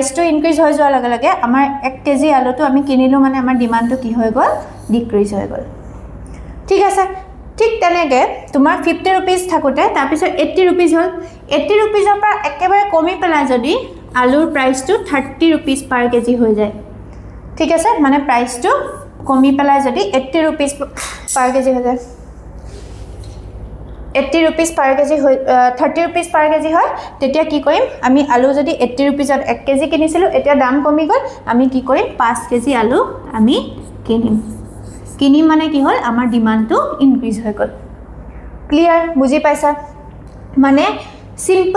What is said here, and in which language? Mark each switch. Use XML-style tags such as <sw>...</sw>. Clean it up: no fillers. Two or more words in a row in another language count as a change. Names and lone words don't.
<en>to increase</en> <as>হৈ যোৱাৰ লগে লগে আমাৰ 1 kg আলুটো আমি কিনিলো মানে আমাৰ ডিমান্ডটো কি হৈ গল ডিক্ৰিজ হৈ গল ঠিক আছে ঠিক তেনেকে তোমাৰ 50 rupees থাকোতে তাৰ পিছত 80 rupees হল 80 rupees ৰ পৰা একেবাৰে কমি পেলাই যদি আলুৰ প্ৰাইসটো 30</as> <en>rupees per kg</en> <as>হৈ যায় ঠিক আছে মানে প্ৰাইসটো কমি পেলাই যদি 80</as> <en>rupees per kg</en> <as>হৈ যায় 80</as> <en>rupees per kg</en> <as>30</as> <en>rupees per kg</en> <as>হয় তেতিয়া কি কৰিম আমি আলু যদি 80 rupees ত 1 kg কিনিছিলো এতিয়া দাম কমি গল আমি কি কৰিম 5 kg আলু আমি কিনিম মানে কি হল আমাৰ ডিমান্ডটো ইনক্ৰিজ হৈ গল ক্লিয়াৰ বুজি পাইছা মানে সিম্পল</as>